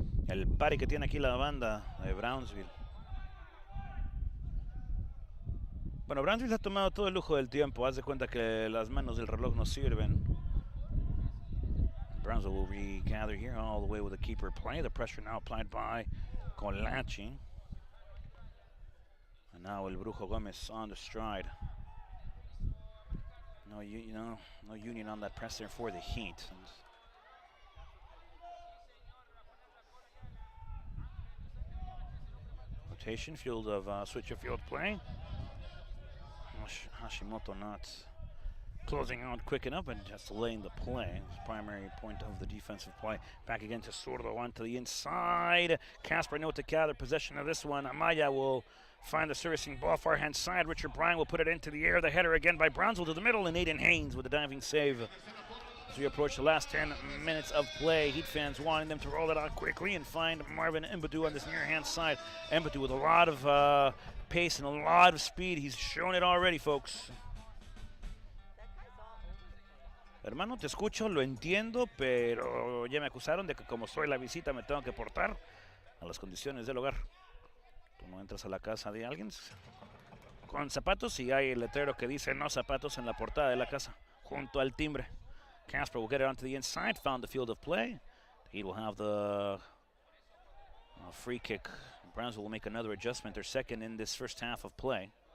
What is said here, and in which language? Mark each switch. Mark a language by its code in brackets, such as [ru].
[es] El party que tiene aquí la banda de Brownsville. Bueno, Brownsville ha tomado todo el lujo del tiempo. Haz de cuenta que las manos del reloj no sirven. [en] Brownsville will regather here all the way with a keeper play. The pressure now applied by Colachi. And now El Brujo Gomez on the stride. No, no union on that press there for the Heat. Rotation, field of switch of field play. Hashimoto not closing out quick enough, but just delaying the play. It's primary point of the defensive play. Back again to Zurdo onto the inside. Casper no to gather possession of this one. Amaya will find the servicing ball far hand side. Richard Bryan will put it into the air. The header again by Brownsville to the middle, and Aiden Haynes with a diving save. As we approach the last 10 minutes of play, Heat fans wanting them to roll it out quickly and find Marvin Mbadu on this near hand side. Mbadu with a lot of pace and a lot of speed. He's shown it already, folks. [es] Hermano, te escucho, lo entiendo, pero ya me acusaron de que como soy la visita me tengo que portar a las condiciones del hogar. Tú no entras a la casa de alguien con zapatos y hay el letrero que dice no zapatos en la portada de la casa, junto al timbre. [en] Casper will get it onto the inside, found the field of play. He will have the free kick. Brownsville will make another adjustment, their second in this first half of play.